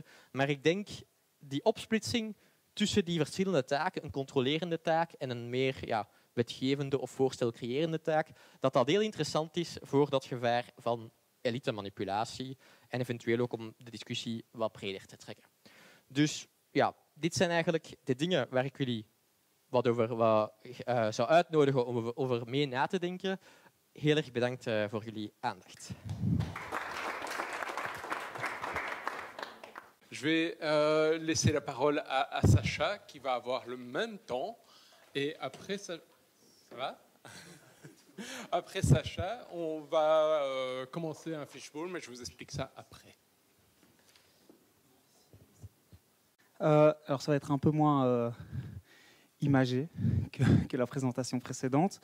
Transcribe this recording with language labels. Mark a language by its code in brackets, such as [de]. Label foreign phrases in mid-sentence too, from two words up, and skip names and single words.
[nl] Maar ik denk die opsplitsing tussen die verschillende taken, een controlerende taak en een meer wetgevende of voorstelcreërende taak, dat heel interessant is voor dat gevaar van elite-manipulatie en eventueel ook om de discussie wat breder te trekken. Dus ja, dit zijn eigenlijk de dingen waar ik jullie wat zou uitnodigen om over mee na te denken. Heel erg bedankt voor jullie aandacht. [fr] Je vais laisser la parole à Sacha, qui va avoir le même temps. Et après, ça va? Après Sacha, on va commencer un fishbowl, mais je vous explique ça après. Alors ça va être un peu moins imagé que la présentation précédente.